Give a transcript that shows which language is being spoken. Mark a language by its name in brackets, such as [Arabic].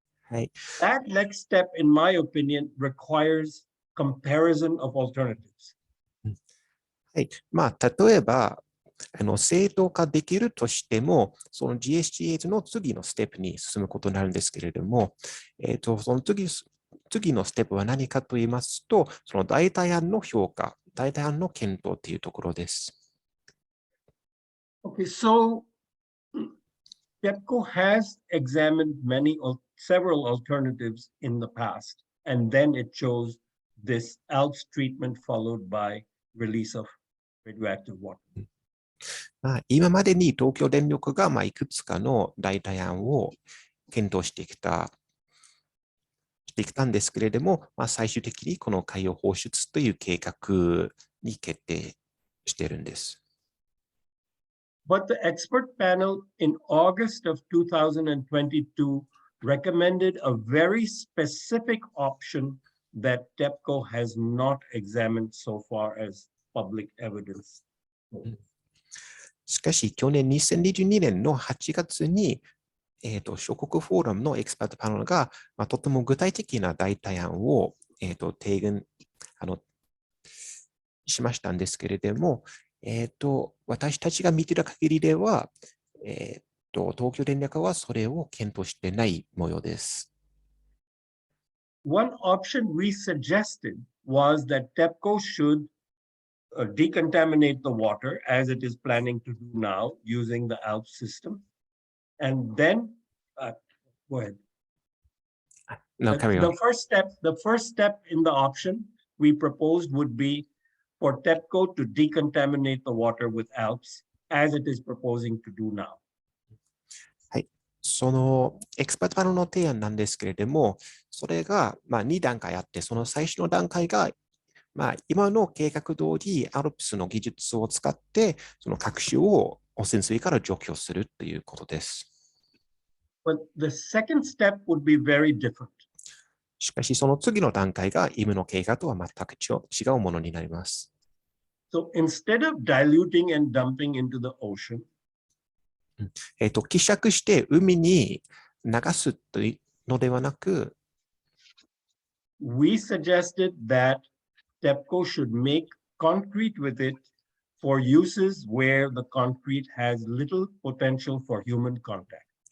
[Japanese] はい。 [English] That next step, in my opinion, requires comparison of alternatives. [Japanese] はい。例えば、正当化できるとしても、その GSG8 の次のステップに進むことになるんですけれども、その次のステップは何かと言いますと、その代替案の評価、代替案の検討というところです。 [English] Okay, so TEPCO has examined several alternatives in the past, and then it chose this ALPS treatment followed by release of radioactive water. [Japanese] 今までに東京電力がいくつかの代替案を検討してきたんですけれども、最終的にこの海洋放出という計画に決定しているんです。 [English] But the expert panel in August of 2022 recommended a very specific option that TEPCO has not examined so far as public evidence. [Japanese] しかし、去年2022年の8月に、諸国フォーラムのエキスパートパネルが、とても具体的な代替案を、提言しましたんですけれども、私たちが見ている限りでは、東京電力はそれを検討してない模様です。 [English] One option we suggested was that TEPCO should decontaminate the water as it is planning to do now using the ALPS system. And then, go ahead. No, carry on. The first step in the option we proposed would be for TEPCO to decontaminate the water with ALPS as it is proposing to do now. [Japanese] はい。そのエキスパートパネルの提案なんですけれども、それが2段階あって、その最初の段階が今の計画通り、ALPS の技術を使って、その各種を汚染水から除去するということです。 [English] But the second step would be very different. [Japanese] しかし、その次の段階が今の計画とは全く違うものになります。 [English] So instead of diluting and dumping into the ocean, [Japanese] 希釈して海に流すというのではなく、 [English] we suggested that TEPCO should make concrete with it for uses where the concrete has little potential for human contact.